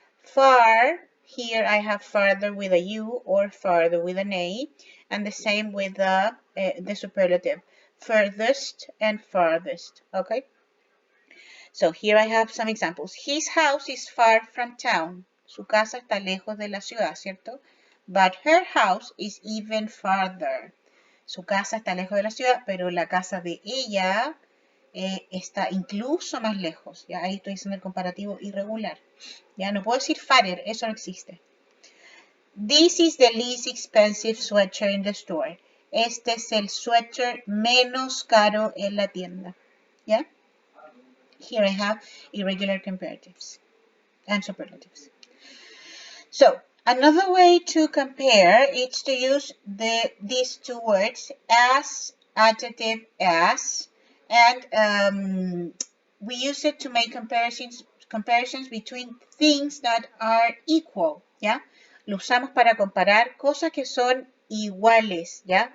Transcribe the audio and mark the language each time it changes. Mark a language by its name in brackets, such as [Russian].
[English] Far, here I have farther with a U or farther with an A, and the same with the superlative, furthest and farthest, okay? So here I have some examples. His house is far from town. [Spanish] Su casa está lejos de la ciudad, ¿cierto? [English] But her house is even farther. [Spanish] Su casa está lejos de la ciudad, pero la casa de ella está incluso más lejos. ¿Ya? Ahí estoy haciendo el comparativo irregular. Ya no puedo decir farther, eso no existe. [English] This is the least expensive sweater in the store. [Spanish] Este es el sweater menos caro en la tienda. ¿Ya? [English] Here I have irregular comparatives and superlatives. So another way to compare is to use these two words, as, adjective, as, and we use it to make comparisons between things that are equal, ¿ya? [Spanish] Lo usamos para comparar cosas que son iguales, ¿ya?